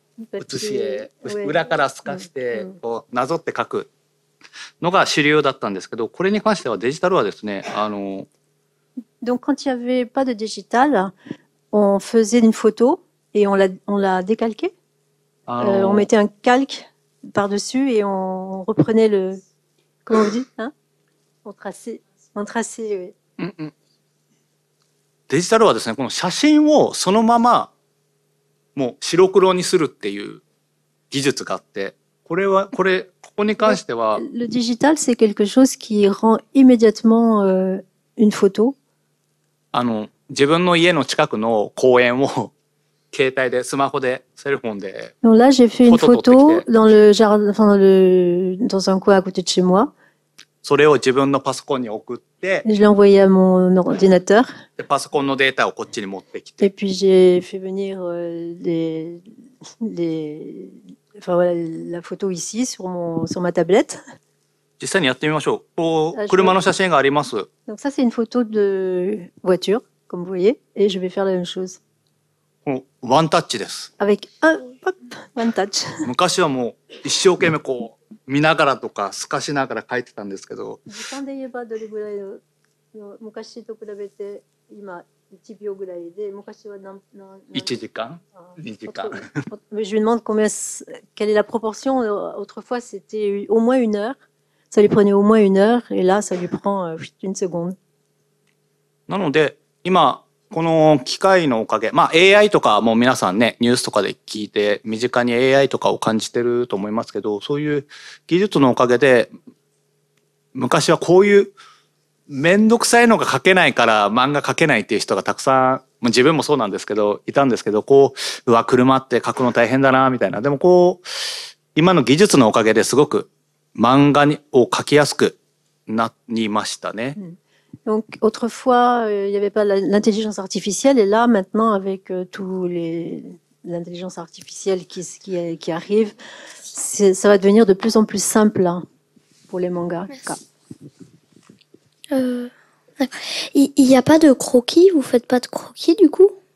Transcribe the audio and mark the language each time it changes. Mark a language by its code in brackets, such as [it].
[ja] 写し絵、裏から透かしてこうなぞって描くのが主流だったんですけど、これに関してはデジタルはですね、 [fr] Donc quand il y avait pas de digital, on faisait une photo et on l'a décalquée. On mettait un calque par-dessus et on reprenait le comment vous dites, hein? On traçait, oui. [ja] デジタルはですね、この写真をそのままもう白黒にするっていう技術があって、ここに関しては [fr] Le digital, c'est quelque chose qui rend immédiatement une photo. [ja] 自分の家の近くの公園を携帯でスマホでセルフォンで [fr] Donc là, j'ai fait une photo dans le jardin, enfin dans un coin à côté de chez moi. [ja] それを自分のパソコンに送って、 [fr] je l'ai envoyé à mon ordinateur. [ja] でパソコンのデータをこっちに持ってきて。 [fr] Et puis j'ai fait venir enfin voilà, la photo ici sur ma tablette. [ja] 実際にやってみましょう。こう車の写真があります。 [fr] Donc ça c'est une photo de voiture, comme vous voyez, et je vais faire la même chose. [ja] ワンタッチです。 [fr] Avec one touch. [ja] 昔はもう一生懸命こう見ながらとか透かしながら書いてたんですけど、時間で言えばどれぐらいの昔と比べて今1秒ぐらいで昔は 1時間2時間。 [fr] Mais je lui demande quelle est la proportion. Autrefois, c'était au moins 1 heure. Ça lui prenait au moins 1 heure, et là, ça lui prend 1 seconde. [ja] なので今この機械のおかげ、まあ AI とかも皆さんねニュースとかで聞いて身近に AI とかを感じてると思いますけど、そういう技術のおかげで昔はこういうめんどくさいのが書けないから漫画書けないっていう人がたくさん、自分もそうなんですけどいたんですけど、こう車って書くの大変だなみたいな。でもこう今の技術のおかげですごく漫画を書きやすくなりましたね。 [fr] Donc autrefois, il n'y avait pas l'intelligence artificielle, et là maintenant avec l'intelligence artificielle qui arrive, ça va devenir de plus en plus simple hein, pour les mangas. Il n'y a pas de croquis, vous faites pas de croquis du coup?